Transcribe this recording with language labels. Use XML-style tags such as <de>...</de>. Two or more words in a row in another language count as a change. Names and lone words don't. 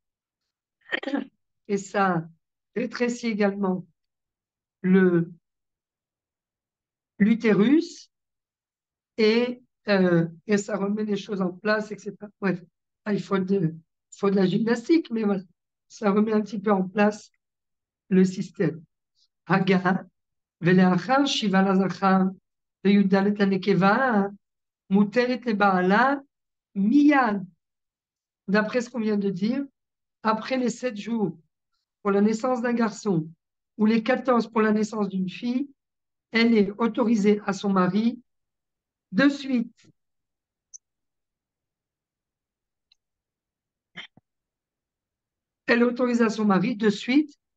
<fr>Et ça rétrécit également le, l'utérus et ça remet les choses en place, etc. Bref, ah, il faut de la gymnastique, mais voilà, ça remet un petit peu en place le système.</fr> <he>Haga, ולאחר שיבה לזכר וי"ד לנקבה, מותרת לבעלה miyad.</he> <fr>D'après ce qu'on vient de dire, après les 7 jours pour la naissance d'un garçon ou les 14 pour la naissance d'une fille, elle est autorisée à son mari de suite. Elle est autorisée à son mari de suite.</fr>